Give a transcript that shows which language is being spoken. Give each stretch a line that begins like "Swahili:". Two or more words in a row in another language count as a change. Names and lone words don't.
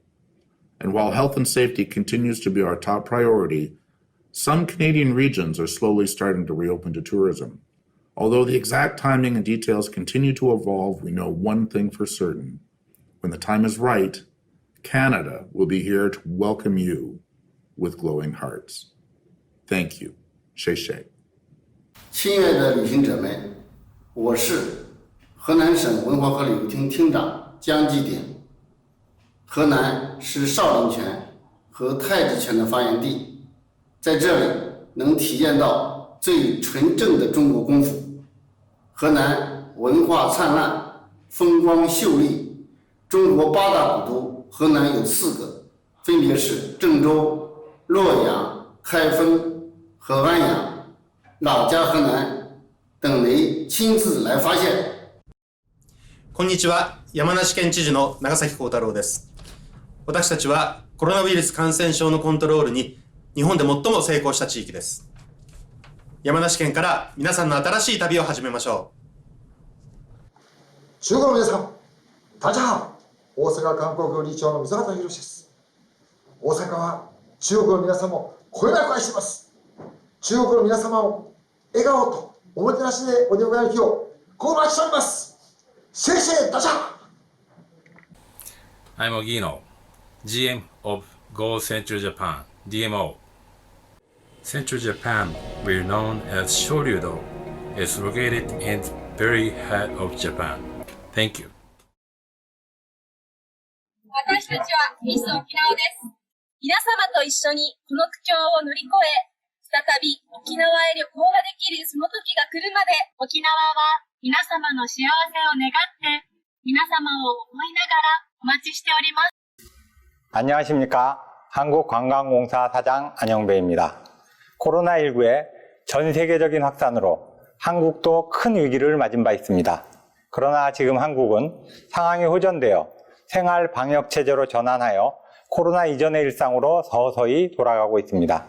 English: And while health and safety continues to be our top priority, some Canadian regions are slowly starting to reopen to tourism. Although the exact timing and details continue to evolve, we know one thing for certain. When the time is right, Canada will be here to welcome you with glowing hearts. Thank you.
Chinese: 谢谢。亲爱的旅行者们，我是河南省文化和旅游厅厅长江继鼎。河南是少林拳和太极拳的发源地，在这里能体验到最纯正的中国功夫。河南文化灿烂，风光秀丽，中国8大古都，河南有4个，分别是郑州、洛阳、开封和安阳。老家河南等雷親自来发現。
Japanese: こんにちは、山梨県知事の長崎幸太郎です。私たちはコロナウイルス感染症のコントロールに日本で最も成功した地域です。山梨県から皆さんの新しい旅を始めましょう。中国の皆さん、大家好。大阪観光局理事長の溝端宏です。大阪は中国の皆様をこよなく愛しています。中国の皆様を笑顔とおもてなしでお出迎える日を心待ちしております。
Chinese: 谢谢大家。
English: I'm Ogino, GM of Go Central Japan, DMO. Central Japan, we're known as Shoryudo, is located in the very heart of Japan. Thank you.
Japanese: 私たちはミス沖縄です。皆様と一緒にこの苦境を乗り越え、再び沖縄へ旅行ができるその時が来るまで、沖縄は皆様の幸せを願って、皆様を思いながらお待ちしております。
Korean: 안녕하십니까. 한국관광공사 사장 안영배입니다. 코로나19의 전 세계적인 확산으로 한국도 큰 위기를 맞은 바 있습니다. 그러나 지금 한국은 상황이 호전되어 생활 방역 체제로 전환하여 코로나 이전의 일상으로 서서히 돌아가고 있습니다.